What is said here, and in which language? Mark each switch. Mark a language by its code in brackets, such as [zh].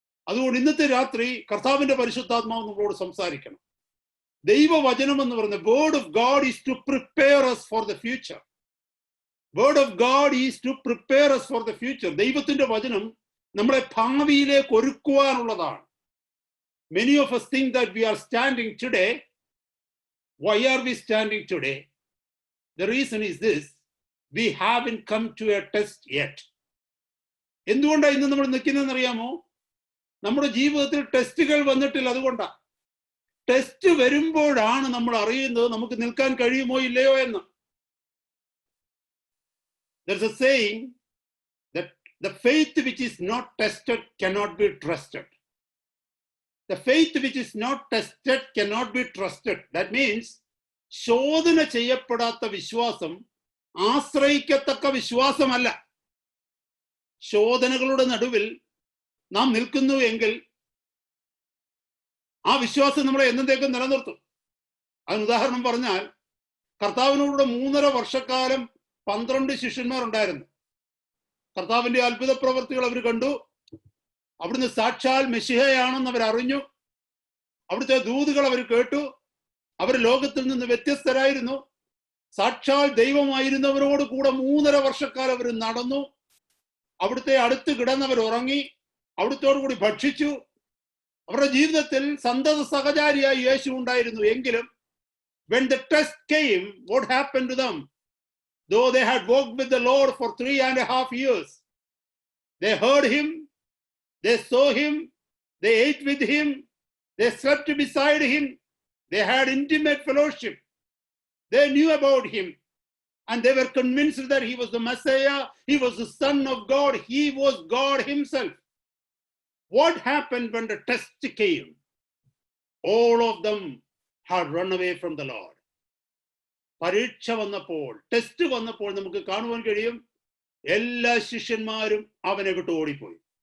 [ml] അതുകൊണ്ട് ഇന്നത്തെ രാത്രി കർത്താവിന്റെ പരിശുദ്ധാത്മാവ് നമ്മളോട് സംസാരിക്കണം. ദൈവവചനം എന്ന് പറയുന്നത് [en] Word of God is to prepare us for the future. Word of God is to prepare us for the future. [ml] ദൈവത്തിന്റെ വചനം നമ്മളെ ഭാവിയിലേക്ക് ഒരുക്കുവാനുള്ളതാണ്. [en] Many of us think that we are standing today. Why are we standing today? The reason is this: we haven't come to a test yet. [ml] എന്തുകൊണ്ടാണ് ഇന്ന് നമ്മൾ നിൽക്കുന്നതെന്ന് അറിയാമോ? നമ്മുടെ ജീവിതത്തിൽ ടെസ്റ്റുകൾ വന്നിട്ടില്ല. അതുകൊണ്ടാണ്. ടെസ്റ്റ് വരുമ്പോഴാണ് നമ്മൾ അറിയുന്നത് നമുക്ക് നിൽക്കാൻ കഴിയുമോ ഇല്ലയോ എന്ന്. [en] There's a saying that the faith which is not tested cannot be trusted. The faith which is not tested cannot be trusted. That means [ml] ശോധന ചെയ്യപ്പെടാത്ത വിശ്വാസം ആശ്രയിക്കത്തക്ക വിശ്വാസമല്ല. ശോധനകളുടെ നടുവിൽ നാം നിൽക്കുന്നു എങ്കിൽ ആ വിശ്വാസം നമ്മളെ എന്നേക്കും നിലനിർത്തും. അതിന് ഉദാഹരണം പറഞ്ഞാൽ, കർത്താവിനോട് 3.5 വർഷക്കാലം 12 ശിഷ്യന്മാരുണ്ടായിരുന്നു. കർത്താവിന്റെ അത്ഭുത പ്രവൃത്തികൾ അവർ കണ്ടു. അവിടുന്ന് സാക്ഷാൽ മെശിഹയാണെന്ന് അവർ അറിഞ്ഞു. അവിടുത്തെ ദൂതുകൾ അവർ കേട്ടു. അവർ ലോകത്തിൽ നിന്ന് വ്യത്യസ്തരായിരുന്നു. സാക്ഷാൽ ദൈവമായിരുന്നവരോട് കൂടെ 3.5 വർഷക്കാലം അവർ നടന്നു. അവിടുത്തെ അടുത്ത് കിടന്നവർ ഉറങ്ങി, അവിടുത്തോടു കൂടി ഭക്ഷിച്ചു. അവരുടെ ജീവിതത്തിൽ സന്തത സഹചാരിയായി യേശു ഉണ്ടായിരുന്നു. എങ്കിലും [en] when the test came, what happened to them? Though they had walked with the Lord for 3.5 years, they heard him, they saw him, they ate with him, they slept beside him, they had intimate fellowship, they knew about him, and they were convinced that he was the Messiah, he was the Son of God, he was God himself. What happened when the test came? All of them had run away from the Lord. [ml] പരീക്ഷ വന്നപ്പോൾ, test വന്നപ്പോൾ നമുക്ക് കാണുവാൻ കഴിയും, എല്ലാ ശിഷ്യന്മാരും അവനെ വിട്ട് ഓടിപ്പോയി.